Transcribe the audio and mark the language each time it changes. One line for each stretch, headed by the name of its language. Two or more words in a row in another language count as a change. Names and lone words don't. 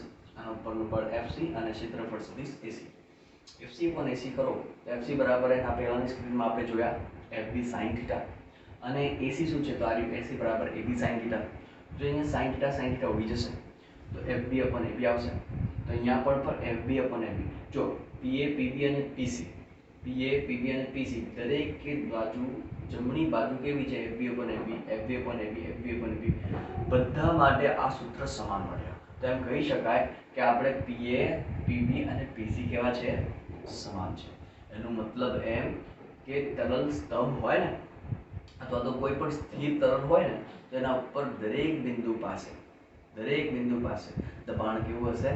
Gujarati: આના ઉપરનું બળ FC અને ક્ષેત્રફળ સદિશ AC.
English: FC upon AC
Gujarati: કરો તો FC બરાબર એના પહેલાની સ્ક્રીનમાં આપણે જોયા FB sin θ અને AC શું છે? તો આ રહ્યું AC બરાબર AB sin θ. જો અહીંયા sin θ ઉડી જશે તો
English: FB upon AB
Gujarati: આવશે. તો અહીંયા પણ
English: FB upon AB.
Gujarati: જો PA, PB અને PC, PA, PB અને PC દરેક બાજુ જમણી બાજુ કેવી છે?
English: FB upon AB, FB upon AB, FB upon AB.
Gujarati: બધા માટે આ સૂત્ર સમાન મળ્યા. તો એમ કહી શકાય કે આપણે PA, PB અને PC કેવા છે? સમાન છે. એનો મતલબ એમ કે તરલ સ્તંભ હોય ને, અથવા તો કોઈ પણ સ્થિર તરલ હોય ને, તો એના ઉપર દરેક બિંદુ પાસે દબાણ કેવું હશે?